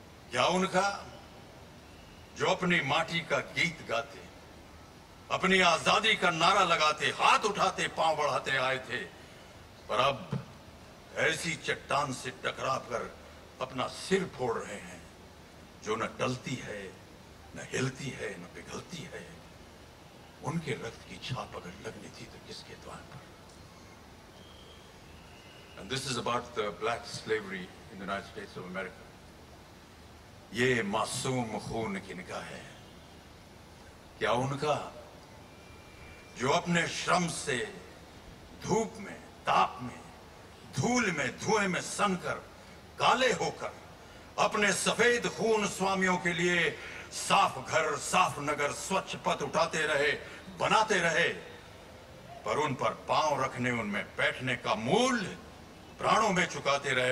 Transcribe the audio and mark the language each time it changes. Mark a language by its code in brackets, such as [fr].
[hi] क्या उनका जो अपनी माटी का गीत गाते, अपनी आजादी का नारा लगाते, हाथ उठाते, पांव बढ़ाते आए थे, पर अब ऐसी चट्टान से टकराकर अपना सिर फोड़ रहे हैं जो न टलती है, न हिलती है, न पिघलती है? उनके रक्त की छाप अगर लगनी थी तो किसके द्वार पर? [en] And this is about the black slavery in the United States of America. [hi] ये मासूम खून किनका है? क्या उनका जो अपने श्रम से धूप में, ताप में, धूल में, धुएं में सनकर, काले होकर अपने सफेद खून स्वामियों के लिए साफ घर, साफ नगर, स्वच्छ पथ उठाते रहे, बनाते रहे, पर उन पर पांव रखने, उनमें बैठने का मूल्य प्राणों में चुकाते रहे?